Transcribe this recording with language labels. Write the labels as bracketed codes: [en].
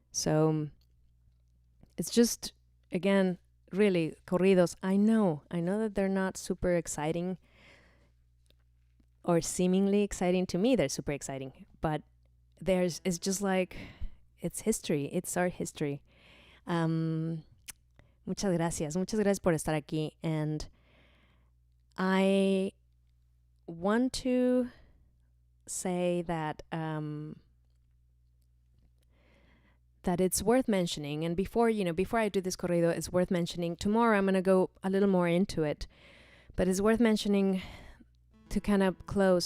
[en] So it's just, again, really, corridos, I know that they're not super exciting, or seemingly exciting. To me, they're super exciting, but it's just like, it's history. It's our history. [es] Muchas gracias por estar aquí. [en] And I want to say that that it's worth mentioning. And before I do this corrido, it's worth mentioning. Tomorrow I'm going to go a little more into it, but it's worth mentioning to kind of close.